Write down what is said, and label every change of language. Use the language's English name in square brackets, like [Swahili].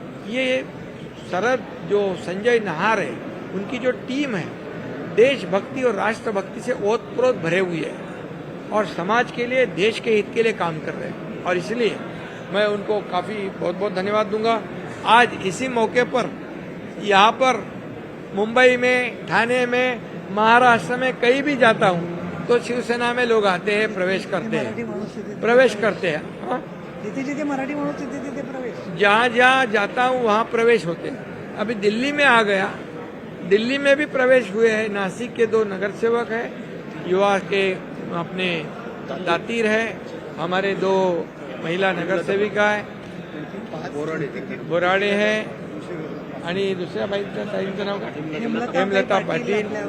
[Hindi] ये शरद जो संजय नाहर है, उनकी जो टीम है देशभक्ति और राष्ट्रभक्ति से ओतप्रोत भरे हुई है और समाज के लिए, देश के हित के लिए काम कर रहे हैं और इसलिए मैं उनको काफ़ी बहुत बहुत धन्यवाद दूंगा। आज इसी मौके पर यहाँ पर मुंबई में, ठाणे में, महाराष्ट्र में कहीं भी जाता हूँ तो शिवसेना में लोग आते हैं, प्रवेश करते हैं। हाँ? [Marathi] जिथे मराठी माणूस तिथे प्रवेश, [Hindi] जहाँ जहाँ जाता हूँ वहाँ प्रवेश होते हैं। अभी दिल्ली में आ गया, दिल्ली में भी प्रवेश हुए हैं। नासिक के 2 नगर सेवक है, युवा के अपने दातीर है, हमारे 2 महिला नगर सेविका है, बोराडे है [Marathi] आणि दुसऱ्या ताईंचं नाव काय, [Hindi] हेमलता पाटील।